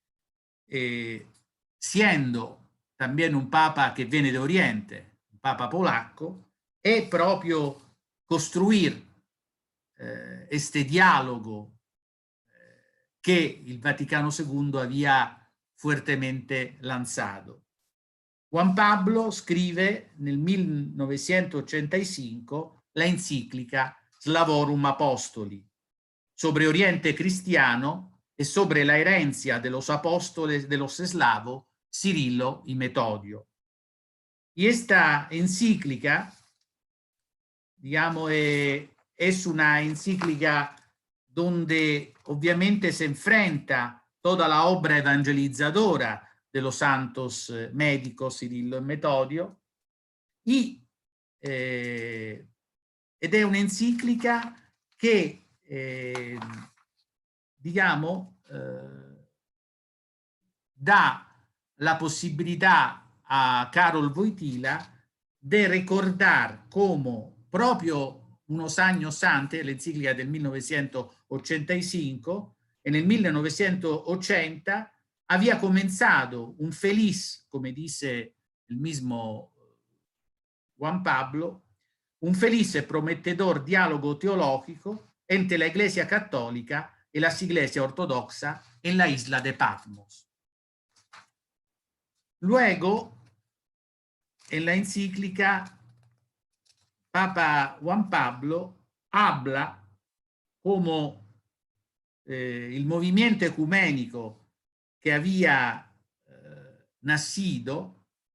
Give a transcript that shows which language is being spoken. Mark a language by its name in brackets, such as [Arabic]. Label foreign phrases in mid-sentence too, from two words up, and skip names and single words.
[Spanish] siendo también un papa que viene de Oriente, [Italian] un papa polacco, [Spanish] es proprio construir este diálogo que el Vaticano II había fuertemente lanzado. Juan Pablo [Italian] scrive nel [Spanish] 1985 la enciclica Slavorum Apostoli sobre Oriente Cristiano e sobre la herencia de los apóstoles de los eslavos Cirilo y Metodio. Y esta encíclica, digamos, es una encíclica donde obviamente se enfrenta toda la obra evangelizadora de los santos médicos Cirilo y Metodio, ed è un'enciclica che, diciamo, dà la possibilità a Karol Wojtyla di ricordare come proprio unos años antes, [Italian] l'enciclica del 1985, e nel 1980 [Spanish] había comenzado un feliz, [Italian] come dice il [Spanish] mismo Juan Pablo, un feliz e prometedor diálogo teológico entre la Iglesia Católica y la Iglesia Ortodoxa en la isla de Patmos. Luego, en la encíclica, Papa Juan Pablo habla como el movimiento ecuménico que había nacido